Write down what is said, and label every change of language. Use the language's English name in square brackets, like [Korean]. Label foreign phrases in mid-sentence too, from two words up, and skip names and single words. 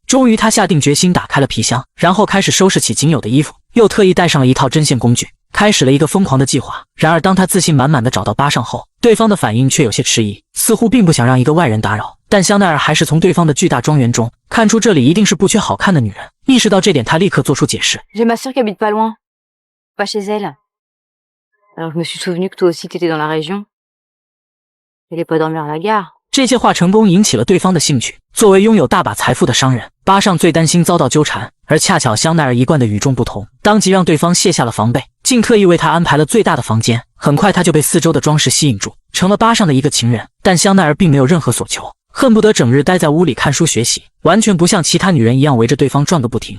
[Chinese] 终于她下定决心打开了皮箱，然后开始收拾起仅有的衣服，又特意带上了一套针线工具，开始了一个疯狂的计划。然而当她自信满满的找到巴尚后，对方的反应却有些迟疑，似乎并不想让一个外人打扰。但香奈儿还是从对方的巨大庄园中看出这里一定是不缺好看的女人，意识到这点，她立刻做出解释。 [French] J'ai ma sœur qui habite pas loin, pas chez elle. Alors je me suis souvenu que toi aussi t'étais dans la région. Elle est pas dormir à la gare. [Chinese] 这些话成功引起了对方的兴趣。作为拥有大把财富的商人，巴尚最担心遭到纠缠，而恰巧香奈儿一贯的与众不同，当即让对方卸下了防备。竟特意为他安排了最大的房间。很快他就被四周的装饰吸引住，成了巴上的一个情人。但香奈儿并没有任何所求，恨不得整日待在屋里看书学习，完全不像其他女人一样围着对方转个不停。